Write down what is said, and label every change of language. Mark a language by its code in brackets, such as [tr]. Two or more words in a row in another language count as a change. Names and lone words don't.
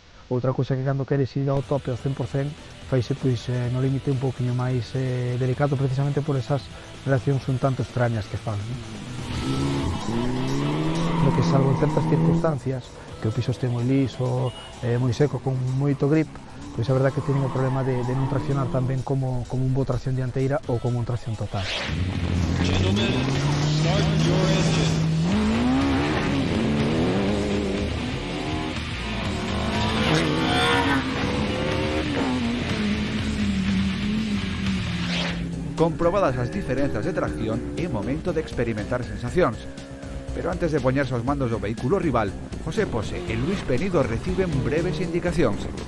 [gl] Outra cousa que cando queres ir ao tope ao 100% faise pois, no límite un pouquinho máis delicado precisamente por esas reaccións un tanto extrañas que fan. Lo que salvo en certas circunstancias, que o piso este moi liso, moi seco, con moito grip, pois a verdade que teñen o problema de non traccionar tan ben como un bo tracción dianteira ou como un tracción total. [en] Gentlemen, start your engine. Comprobadas as diferenzas de tracción, é momento de experimentar sensacións. Pero antes de poñerse aos mandos do vehículo rival, José Pose e Luis Penido reciben breves indicacións.